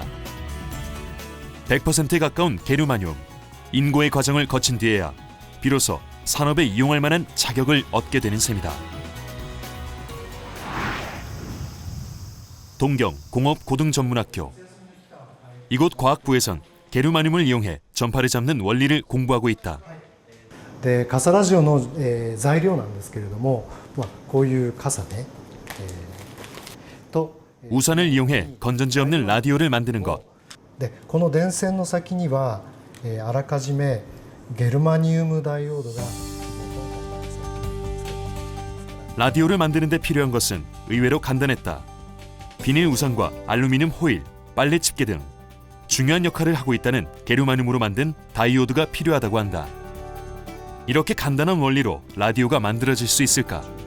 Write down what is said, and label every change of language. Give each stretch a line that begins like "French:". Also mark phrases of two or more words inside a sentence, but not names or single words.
Korean: 100%에 가까운 게르마늄, 인고의 과정을 거친 뒤에야 비로소 산업에 이용할 만한 자격을 얻게 되는 셈이다. 동경 공업고등전문학교. 이곳 과학부에선 게르마늄을 이용해 전파를 잡는 원리를 공부하고 있다.
Japanese: で傘ラジオの、材料なんですけれども、こういう傘ね、
Korean: 우산을 이용해 건전지 없는 라디오를 만드는 것.
Japanese: でこの電線の先には、あらかじめゲルマニウムダイオードが
Korean: 라디오를 만드는 데 필요한 것은 의외로 간단했다. 비닐 우산과 알루미늄 호일, 빨래 집게 등 중요한 역할을 하고 있다는 게르마늄으로 만든 다이오드가 필요하다고 한다. 이렇게 간단한 원리로 라디오가 만들어질 수 있을까?